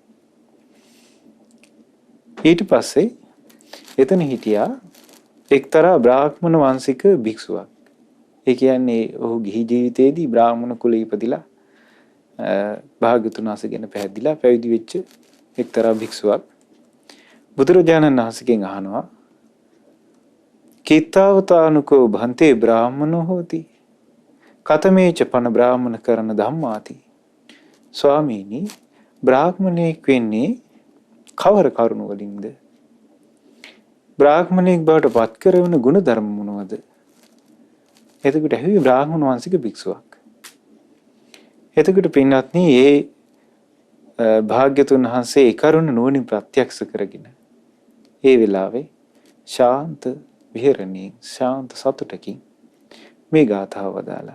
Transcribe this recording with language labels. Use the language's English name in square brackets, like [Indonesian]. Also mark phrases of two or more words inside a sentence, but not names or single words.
[Sinhala] ඊට පස්සේ එතන හිටියා එක්තරා බ්‍රාහ්මණ වංශික භික්ෂුවක්. ඒ කියන්නේ ඔහු ගිහි ජීවිතයේදී බ්‍රාහ්මණ කුලෙ ඉපදිලා භාග්‍යවතුන් වහන්සේ ගැන පැහැදිලා පැවිදි වෙච්ච එක්තරා භික්ෂුවක්. බුදුරජාණන් වහන්සේගෙන් අහනවා, [Pali] කීතාවතානුකෝ භන්තේ බ්‍රාහ්මනෝ හෝති කතමේච පන බ්‍රාහ්මණ කරන ධම්මාති. [Sinhala] ස්වාමීනි, බ්‍රාහ්මණයෙක් වෙන්නේ කවර කරුණ වලින්ද? බ්‍රාහ්මණයෙක් බවට පත් කරන ගුණ ධර්ම මොනවද? එතකොට ඇහුවේ බ්‍රාහ්මණ වංශික භික්ෂුවක්. එතකොට පින්වත්නි, ඒ භාග්‍යතුන් වහන්සේ ඒ කරුණ නුවණින් ප්‍රත්‍යක්ෂ කරගෙන ඒ වෙලාවේ ශාන්ත විහරණේ, ශාන්ත සතුටකින් මේ ගාථාව වදාලා.